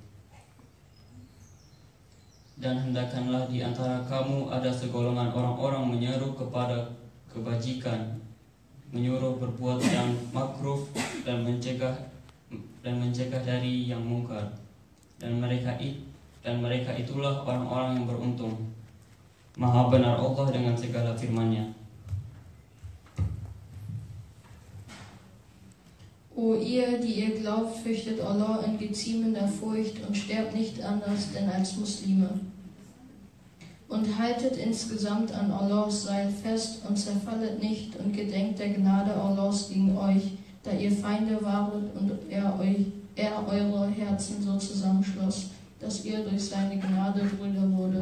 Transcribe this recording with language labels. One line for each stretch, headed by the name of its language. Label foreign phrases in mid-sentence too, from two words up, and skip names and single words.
Indonesian: Dan hendakkanlah di antara kamu ada segolongan orang-orang menyeru kepada kebajikan, menyuruh berbuat yang makruh dan mencegah dari yang mungkar. Dan mereka itulah orang-orang yang beruntung. Maha benar Allah dengan segala firman-Nya.
German: O ihr, die ihr glaubt, fürchtet Allah in geziemender Furcht und sterbt nicht anders denn als Muslime. Und haltet insgesamt an Allahs Seil fest und zerfallet nicht und gedenkt der Gnade Allahs gegen euch, da ihr Feinde waret und er eure Herzen so zusammenschloss, dass ihr durch seine Gnade Brüder wurde.